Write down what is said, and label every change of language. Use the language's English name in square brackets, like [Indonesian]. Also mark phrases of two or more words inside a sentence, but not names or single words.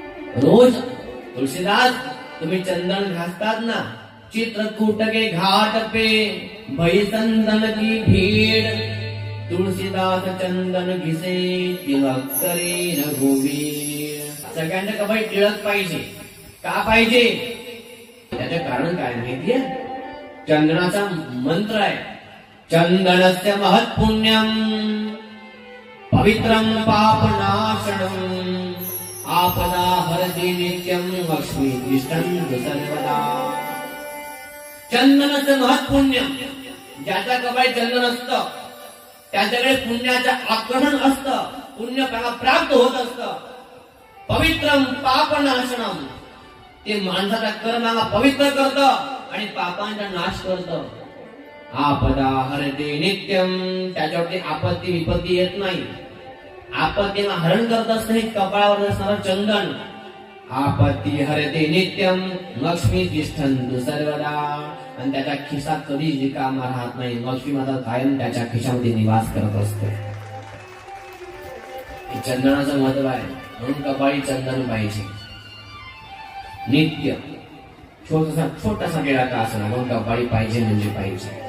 [Marathi] रोज तुलसीदास तुम्ही चंदन घासतात ना, [Hindi] चित्रकूट के घाट पे भई चंदन की भीड़, तुलसीदास चंदन घिसे तिलक करे रघुवीर. [Marathi] सगळ्यांना कबाई टिळक पाहिजे. का पाहिजे? त्याचे कारण काय माहितीये? चंदनाचा मंत्र आहे, [Sanskrit] चंदनस्य महत्पुण्यम पवित्रम पापनाशनम आपदा हरति नित्यम लक्ष्मी तिष्ठन्ति सर्वदा. [Marathi] चंदनाचं महत्पुण्य, ज्याच्या कपाळी चंदन असतं त्याच्याकडे पुण्याचं आक्रमण असतं, पुण्य त्याला प्राप्त होत असतं. [Sanskrit] पवित्रम पापनाशनम, [Marathi] ते माणसाच्या कर्माला पवित्र करतं आणि पापांचा नाश करतं. [Sanskrit] आपदा हरते नित्यम, [Marathi] त्याच्यावरती आपत्ती विपत्ती येत नाही. आपत्तीला हरण करत असतं हे कपाळावर असणारं चंदन. [Sanskrit] आपत्ती हरते नित्यम लक्ष्मी तिष्ठन्तु सर्वदा, [Marathi] आणि त्याच्या खिसा कधीच रिकामा राहत नाही. लक्ष्मी माता कायम त्याच्या खिशामध्ये निवास करत असते. चंदनाचं महत्व आहे, म्हणून कपाळी चंदन पाहिजे नित्य. छोटासा टिळा का असणार, म्हणून कपाळी पाहिजे म्हणजे पाहिजे.